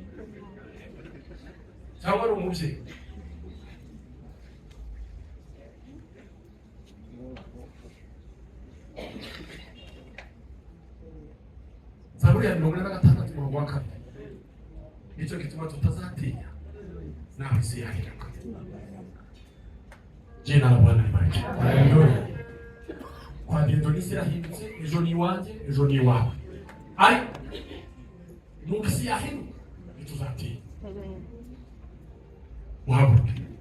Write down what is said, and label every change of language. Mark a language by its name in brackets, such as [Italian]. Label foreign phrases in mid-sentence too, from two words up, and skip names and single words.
[Kinyarwanda] cyangwa ari umubyeyi Zaburi ya 106 umurongo wa 4 nicyo gituma tutazatinya nawe isi yahinduka. [Swahili] Jina la Bwana libarikiwe. Haleluya. Kwa ndio [Kinyarwanda] isi yahindutse, ejo ni iwanjye, ejo ni iwawe. Ariko nubwo isi yahinduka ntituzatinya. Muhaguruke